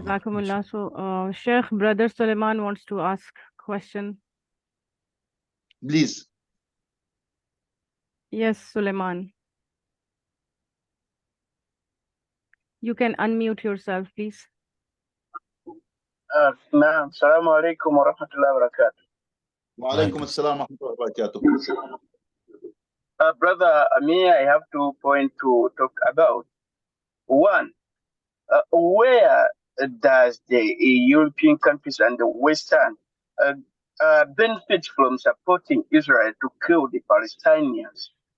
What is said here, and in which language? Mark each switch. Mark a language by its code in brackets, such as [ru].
[ar] Jazakumullah. [en] So, Sheikh, Brother Suleiman wants to ask question. Please. Yes, Suleiman. You can unmute yourself, please. [ar] نعم السلام عليكم ورحمة الله وبركاته. وعليكم السلام ورحمة الله وبركاته. [en] Brother Amir, I have 2 points to talk about. One, where does the European countries and the Western uh, benefit from supporting Israel to kill the Palestinians?